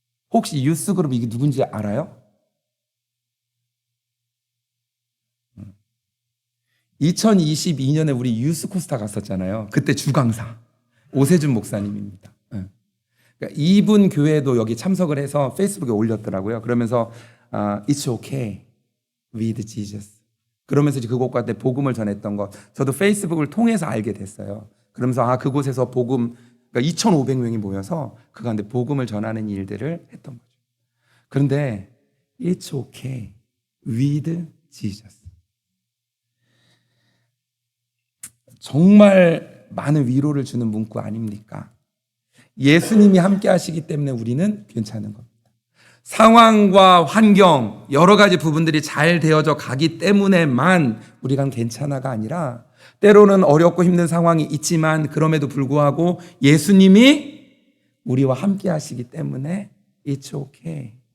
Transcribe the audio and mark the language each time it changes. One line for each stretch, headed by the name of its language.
Korean: 혹시 유스그룹 이게 누군지 알아요? 2022년에 우리 유스코스타 갔었잖아요. 그때 주강사 오세준 목사님입니다. 그러니까 이분 교회도 여기 참석을 해서 페이스북에 올렸더라고요. 그러면서
English: It's okay with Jesus.
Korean: 그러면서 이제 그곳과 때 복음을 전했던 것, 저도 페이스북을 통해서 알게 됐어요. 그러면서 그곳에서 복음, 그러니까 2,500명이 모여서 그 가운데 복음을 전하는 일들을 했던 거죠. 그런데
English: It's okay with Jesus.
Korean: 정말 많은 위로를 주는 문구 아닙니까? 예수님이 함께 하시기 때문에 우리는 괜찮은 겁니다. 상황과 환경, 여러 가지 부분들이 잘 되어져 가기 때문에만 우리가 괜찮아가 아니라 때로는 어렵고 힘든 상황이 있지만 그럼에도 불구하고 예수님이 우리와 함께 하시기 때문에
English: It's okay.